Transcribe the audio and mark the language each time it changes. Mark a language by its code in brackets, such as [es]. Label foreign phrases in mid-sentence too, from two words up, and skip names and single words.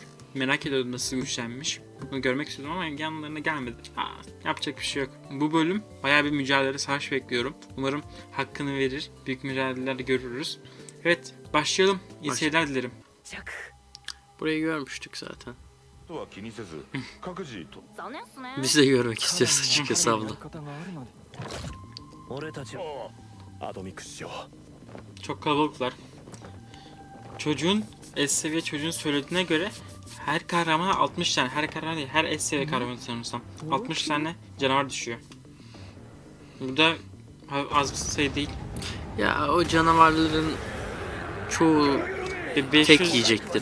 [tr] Merak ediyordum nasıl güçlenmiş. Bunu görmek istiyordum ama yanlarına gelmedi. Yapacak bir şey yok. Bu bölüm bayağı bir mücadele, savaş bekliyorum. Umarım hakkını verir. Büyük mücadeleler görürüz. Evet, başlayalım. İyi seyirler dilerim. Burayı görmüştük zaten. [ja] とは気にせず各自と [tr] Biz de görmek istiyoruz açıkçası abla. [ja] 俺たちはアトミック師匠 [tr] Çok kalabalıklar. Çocuğun, S seviye çocuğun söylediğine göre her kahramana 60 tane, her kahraman değil, her S seviye kahramanı sanırsam 60 tane canavar düşüyor. Bu da az bir sayı değil. Ya o canavarların çoğu tek yiyecektir.